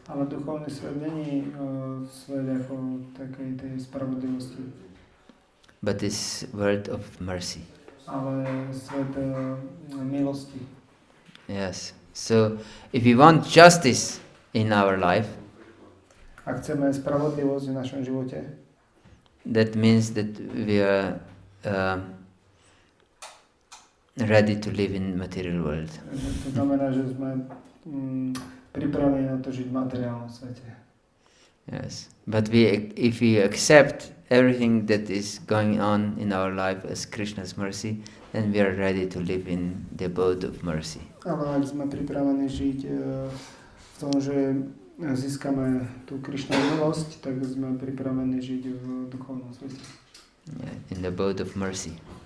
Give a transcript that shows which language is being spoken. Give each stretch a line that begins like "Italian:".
Slovak: Ale duchovný svet není svet ako takej tej spravodlivosti.
English: But this world of mercy.
Slovak: Ale svet milosti.
English: Yes. So if we want justice in our life,
Slovak: Ak chceme spravodlivosť v našom živote,
English: that means that we are ready to live in material world.
Slovak: to znamená, že sme pripravení na to žiť v materiálnom svete.
English: Yes. But if we accept everything that is going on in our life as Krishna's mercy, then we are ready to live in the abode of mercy.
Slovak: Ale ak sme pripravení žiť v tom, že získame tú Krishnovu milosť, tak sme pripravení žiť v duchovnom svete.
English: Yeah, in the abode of mercy.